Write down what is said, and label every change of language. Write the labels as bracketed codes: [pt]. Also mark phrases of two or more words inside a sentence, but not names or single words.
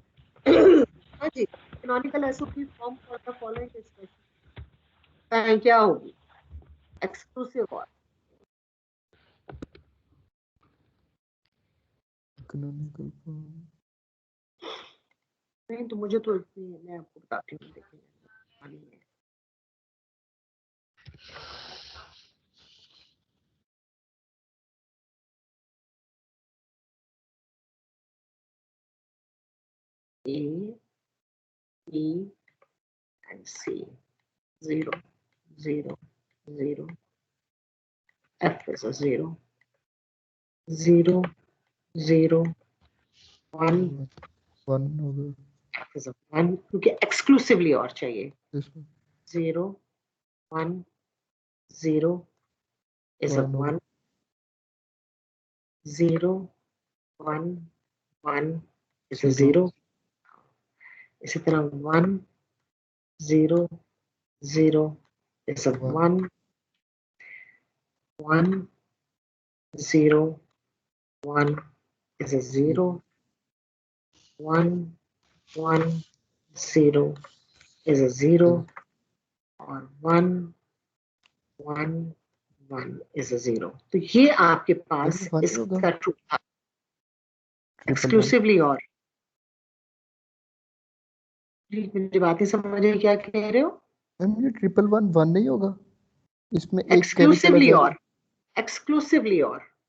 [hi] हाँ जी, [en] canonical SOP form for the following expression [hi] क्या होगी, एक्सक्लूसिव और। [en] canonical form [hi] नहीं तो मुझे तो इतनी, मैं आपको बताती हूँ, देखिए [en] A, B and C, [hi] 0, 0, 0. [en] F is a 0, 0, 0, 1. [hi] 1 हो गया [en] F is a 1, [hi] क्योंकि एक्सक्लूसिवली और चाहिए। इसमें [en] 0, 1, 0 is a 1, 0, 1, 1 is a 0. [hi] इसी तरह [en] 1, 0, 0 is a 1, 1, 0, 1 is a 0, 1, 1, 0 is a 0 और 1, 1, 1 is a 0। [hi] तो ये आपके पास इसका ट्रू था एक्सक्लूसिवली और। मेरी बात नहीं समझ रही, क्या कह रहे हो? मैम ये 111 नहीं होगा, इसमें एक कैरी चला एक्सक्लूसिवली जाएगा। और, एक्सक्लूसिवली और,